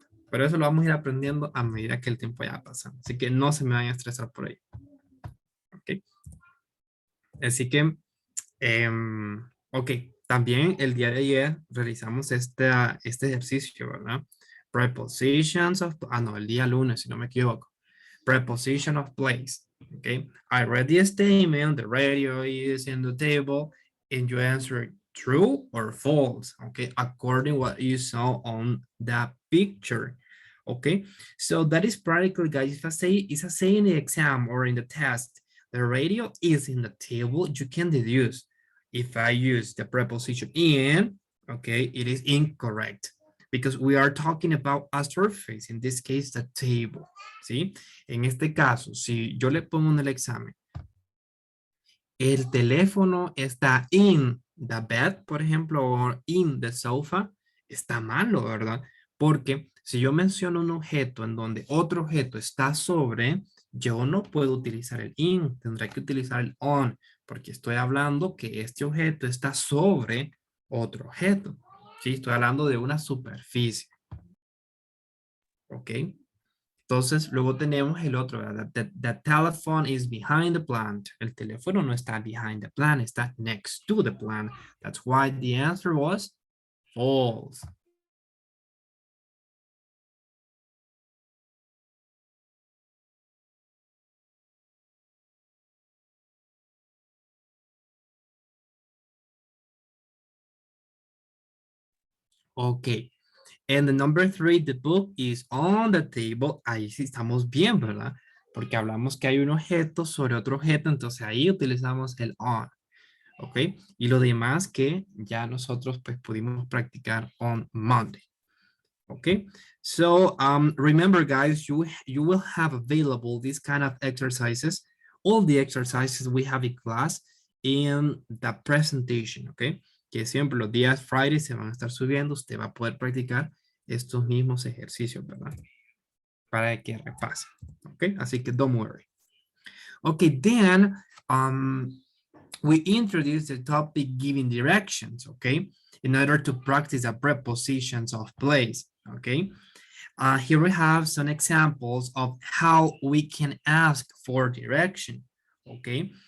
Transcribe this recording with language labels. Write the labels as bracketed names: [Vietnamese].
[Spanish] Pero eso lo vamos a ir aprendiendo a medida que el tiempo vaya pasando. Así que no se me vayan a estresar por ahí. ¿Ok? Así que, ok, también el día de ayer realizamos este ejercicio, ¿verdad? [English] Prepositions of, [Spanish] no, el día lunes, si no me equivoco. [English] Preposition of place, okay? I read the statement, the radio is in the table, and you answer true or false, okay? According to what you saw on that picture, okay? So that is practically, guys, if I say in the exam or in the test, the radio is in the table, you can deduce. If I use the preposition in, okay, it is incorrect because we are talking about a surface, in this case, the table, ¿sí? [Spanish] En este caso, si yo le pongo en el examen, el teléfono está [English] in the bed, [Spanish] por ejemplo, o [English] in the sofa, [Spanish] está malo, ¿verdad? Porque si yo menciono un objeto en donde otro objeto está sobre, yo no puedo utilizar el in, tendré que utilizar el on, porque estoy hablando que este objeto está sobre otro objeto. Sí, estoy hablando de una superficie. ¿Ok? Entonces, luego tenemos el otro, ¿verdad? [English] The telephone is behind the plant. [Spanish] El teléfono no está [English] behind the plant, está next to the plant. That's why the answer was false. Okay. And the number 3, the book is on the table. [Spanish] Ahí sí estamos bien, ¿verdad? Porque hablamos que hay un objeto sobre otro objeto, entonces ahí utilizamos el on. ¿Ok? Y lo demás que ya nosotros pues pudimos practicar [English] on Monday. Okay, so remember guys, you will have available these kind of exercises, all the exercises we have in class in the presentation, okay? [Spanish] Que siempre los días Friday se van a estar subiendo, usted va a poder practicar estos mismos ejercicios, ¿verdad? Para que repase, okay? Así que [English] don't worry. Okay, then we introduce the topic giving directions, okay? In order to practice the prepositions of place, okay? Here we have some examples of how we can ask for direction, okay?